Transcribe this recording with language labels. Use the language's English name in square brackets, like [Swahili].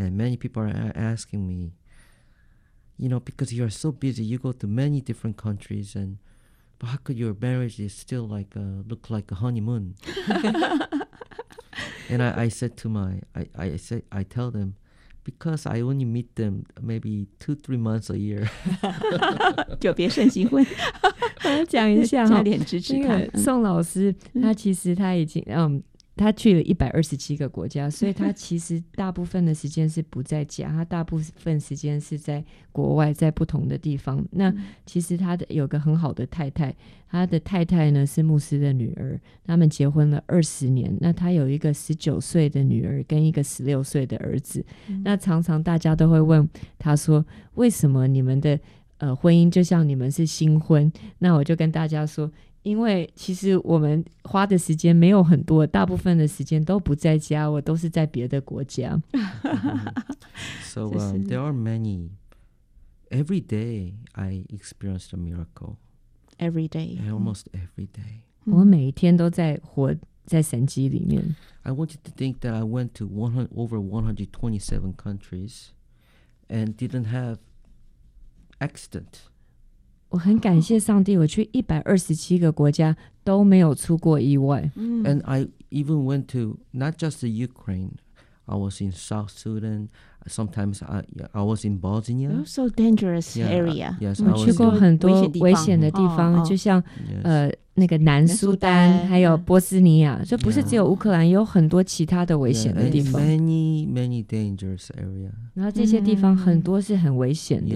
[English] And many people are asking me,You know, because you are so busy, you go to many different countries, and but how could your marriage is still like a, look like a honeymoon? And I tell them, because I only meet them maybe 2-3 months a year. [Chinese] 就别甚心问。我要讲一下加点支持看。宋老师，他其实他已经他去了127个国家，所以他其实大部分的时间是不在家，他大部分时间是在国外，在不同的地方。那其实他的有个很好的太太，他的太太呢是牧师的女儿，他们结婚了20年。那他有一个19岁的女儿跟一个16岁的儿子。那常常大家都会问他说，为什么你们的婚姻就像你们是新婚？那我就跟大家说，因为其实我们花的时间没有很多，大部分的时间都不在家，我都是在别的国家。 [English] So, there are many. Every day, I experienced a miracle. Every day. Almost every day. [Chinese] 我每一天都在活在神迹里面。 [English] I want you to think that I went to over 127 countries and didn't have accident. [Chinese] 我很感谢上帝，我去127个国家都没有出过意外。 [English] And I even went to not just the Ukraine, I was in South Sudan, sometimes I was in Bosnia. So dangerous area. Yes, [Chinese] 我去过很多危险的地方，就像那个南苏丹，还有波斯尼亚，就不是只有乌克兰，有很多其他的危险的地方。 [English] Many, many dangerous area. [Chinese] 然后这些地方很多是很危险的。